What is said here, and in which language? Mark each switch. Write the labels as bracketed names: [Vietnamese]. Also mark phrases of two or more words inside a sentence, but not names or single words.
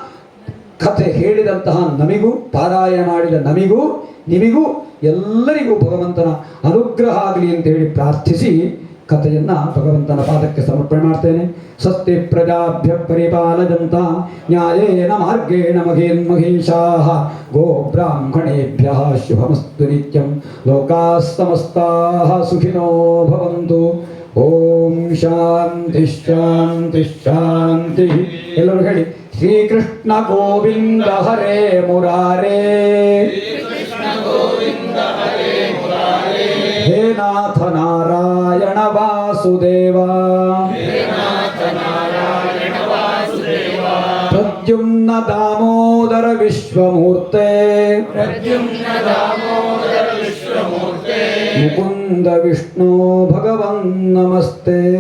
[Kannada] ಕಥೆ ಹೇಳಿದಂತಹ ನಮಿಗೂ, ಪಾರಾಯಣ ಮಾಡಿದ ನಮಿಗೂ, ನಿಮಿಗೂ ಎಲ್ಲರಿಗೂ ಭಗವಂತನ ಅನುಗ್ರಹ ಆಗಲಿ ಅಂತ ಹೇಳಿ ಪ್ರಾರ್ಥಿಸಿ ಕಥೆಯನ್ನು ಭಗವಂತನ ಪಾದಕ್ಕೆ ಸಮರ್ಪಣೆ ಮಾಡ್ತೇನೆ. [Sanskrit] ಸ್ವಸ್ತಿ ಪ್ರಜಾಭ್ಯ ಪರಿಪಾಲಯಂತ ನ್ಯಾಯೇನ ಮಾರ್ಗೇಣ ಮಹೇನ್ಮಹೇಶಾಃ ಗೋ ಬ್ರಾಹ್ಮಣೇಭ್ಯಃ ಶುಭಮಸ್ತು ನಿತ್ಯಂ ಲೋಕಾಃ ಸಮಸ್ತಾಃ ಸುಖಿನೋ ಭವಂತು. ಓಂ ಶಾಂತಿ ಶಾಂತಿ ಶಾಂತಿ. [Kannada] ಎಲ್ಲರೂ ಹೇಳಿ [Sanskrit] ಶ್ರೀಕೃಷ್ಣ ಗೋವಿಂದ ಹರೇ ಮುರಾರೇ, ಹೇ ನಾಥ ನಾರಾಯಣ ವಾಸುದೇವ, ಪ್ರದ್ಯುಮ್ನ ದಾಮೋದರ ವಿಶ್ವಮೂರ್ತೆ, ಮುಕುಂದ ವಿಷ್ಣು ಭಗವನ್ ನಮಸ್ತೆ.